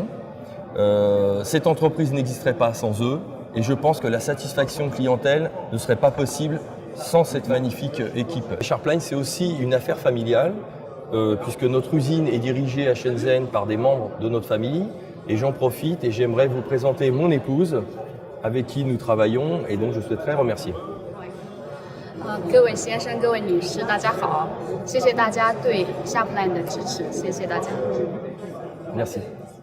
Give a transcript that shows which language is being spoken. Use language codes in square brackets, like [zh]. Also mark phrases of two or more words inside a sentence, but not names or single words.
[fr] Cette entreprise n'existerait pas sans eux et je pense que la satisfaction clientèle ne serait pas possible sans cette magnifique équipe. Sharpline, c'est aussi une affaire familiale puisque notre usine est dirigée à Shenzhen par des membres de notre famille et j'en profite et j'aimerais vous présenter mon épouse avec qui nous travaillons et donc je souhaiterais remercier. [zh] 各位先生、各位女士，大家好！谢谢大家对 Sharpline 的支持，谢谢大家。 [fr] Merci.